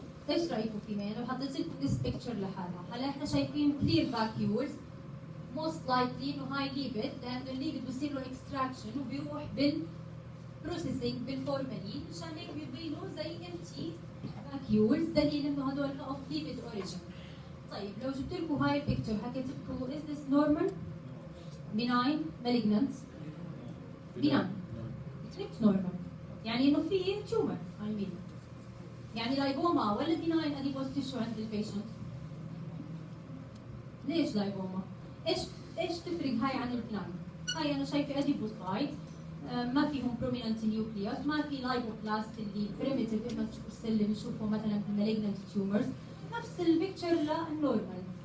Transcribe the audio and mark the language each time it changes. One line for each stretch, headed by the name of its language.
Arabic: ايش رايكم فيها؟ يعني لو حطيت لكم
English: this picture
Arabic: لحالها، هلا احنا شايفين clear vacuoles
English: most likely
Arabic: انه هاي ليبيد لانه الليبيد بصير له extraction وبيروح بالبروسيسنج بالفورمالين مشان هيك بيبينوا زي empty vacuoles دليل انه هدول
English: of lipid origin.
Arabic: طيب لو جبت لكم هاي البيكتشر حكيت لكم
English: is this normal؟ benign؟ malignant؟ benign. It's normal.
Arabic: يعني انه في tumor
English: I mean.
Arabic: يعني لايبوما ولا بناين اديبوز تيشو عند البيشنت؟ ليش لايبوما؟ ايش تفرق هاي عن البناين؟ هاي انا شايفه اديبوسايت ما فيهم بروميننت نيوكليوس، ما في لايبوبلاست اللي بريميتيف ايماتشور سيل اللي بنشوفه مثلا في المالجنت تيومرز، نفس البيكتشر للنورمال.